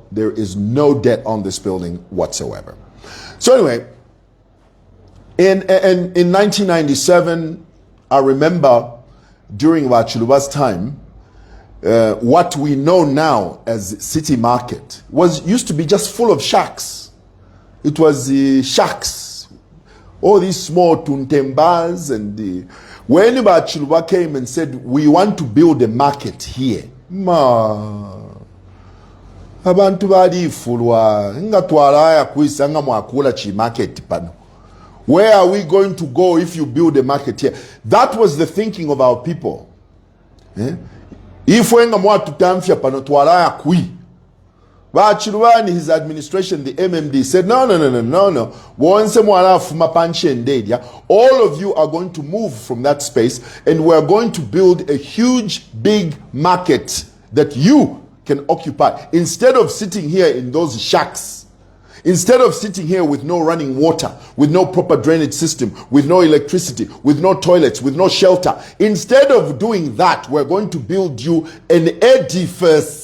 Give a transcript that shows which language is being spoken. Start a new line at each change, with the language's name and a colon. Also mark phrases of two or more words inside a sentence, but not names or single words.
English: There is no debt on this building whatsoever. So anyway, in 1997, I remember during Wachuluba's time, what we know now as City Market used to be just full of shacks. It was the shacks. All these small tuntembas when Bachuluba came and said, we want to build a market here.
Bemba: Abantu badifulwa ngatwala kuisa ngamwakula chi market pano.
English: Where are we going to go if you build a market here? That was the thinking of our people. If we
Bemba: ngamwatu tamfya pano twala kui.
English: Bachuluba and his administration, the MMD, said, no. All of you are going to move from that space and we're going to build a huge, big market that you can occupy. Instead of sitting here in those shacks, instead of sitting here with no running water, with no proper drainage system, with no electricity, with no toilets, with no shelter, instead of doing that, we're going to build you an edifice.